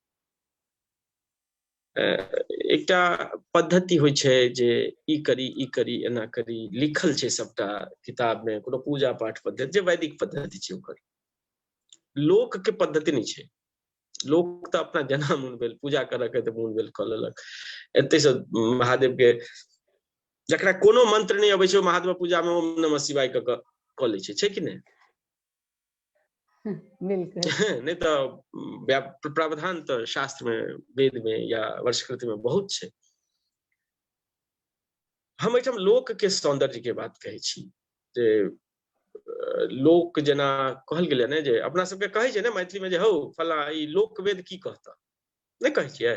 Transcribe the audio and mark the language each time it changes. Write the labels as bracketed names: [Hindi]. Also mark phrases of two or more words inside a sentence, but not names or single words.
[Maithili] एकटा पद्धति होइ छै जे ई करी एना करी लिखल छै सबटा किताब में कोनो पूजा पाठ पद्धति जे वैदिक पद्धति छै ओकर लोक के पद्धति नहीं छै। लोक तऽ अपना जेना मोन भेल पूजा करऽ के तऽ मोन भेल कऽ लेलक। एते से महादेव के जकरा कोनो मंत्र नहीं अबै छै महादेव पूजा में [Sanskrit] ओम नमः शिवाय [Maithili] कऽ लै छै कि नहीं। नहीं तो प्रावधान तो शास्त्र में वेद में या वर्षकृति में बहुत छे। हम एठाम लोक के सौंदर्य के बात कहै छी जे लोक जेना कहल गेलै ने जे अपना सबके कहै छै ने मैथिली में जे हौ फला ई लोक वेद की कहता नहीं कहै छियै।